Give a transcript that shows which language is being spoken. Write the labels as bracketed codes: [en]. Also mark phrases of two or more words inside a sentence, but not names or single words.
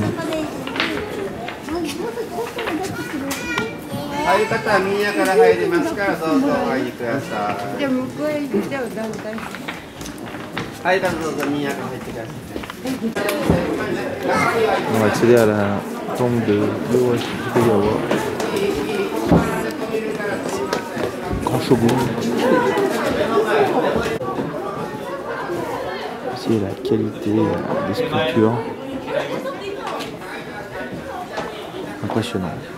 [ja] 入り方は右側から入りますからどうぞお入りください。じゃあ向こうへ行って団体。はい、どうぞ右側から入ってください。 [fr] On va accéder à la tombe de Hideyama, grand shogun. Ici la qualité des sculptures, impressionnant.